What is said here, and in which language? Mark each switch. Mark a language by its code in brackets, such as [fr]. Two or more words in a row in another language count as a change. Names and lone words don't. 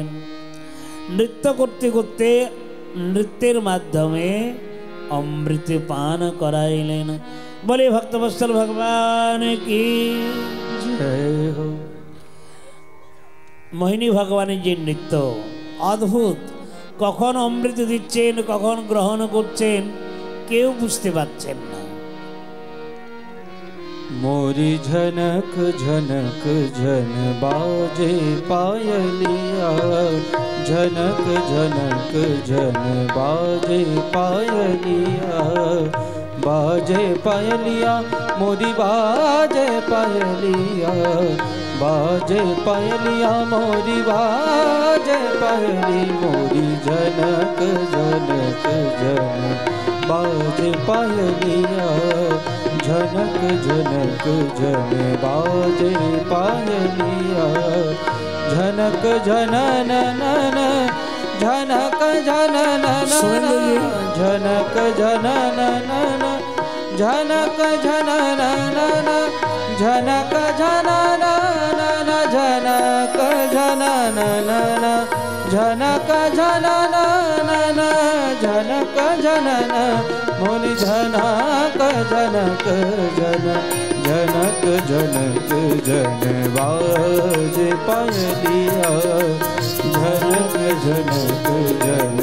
[bn] নৃত্য করতে করতে নৃত্যের মাধ্যমে অমৃত পান করাইলেন। বলে ভক্তবৎসল ভগবান কি জয় হো। মোহিনী ভগবানের যে নৃত্য অদ্ভুত, কখন অমৃত দিচ্ছেন, কখন গ্রহণ করছেন, কেউ বুঝতে পারছেন না। [hi] मोरी झनक झनक झन बाजे पायलिया, झनक झनक झन बाजे पायलिया, बाजे पायलिया मोरी बाजे पायलिया, बाजे पायलिया मोरी बाजे पायली, मोरी झनक झनक झन बाजे पायलिया, झनक झनक झन बाजे पायलिया, झनक झनन नन झनक झनन झनक झनन नन झनक झनन नन झनक झनन नन झनक झनन नन झनक झनन नन झनक झनन मुनि झनक झनक झन झनक झनक झन बाजे पायलिया झनक झनक झन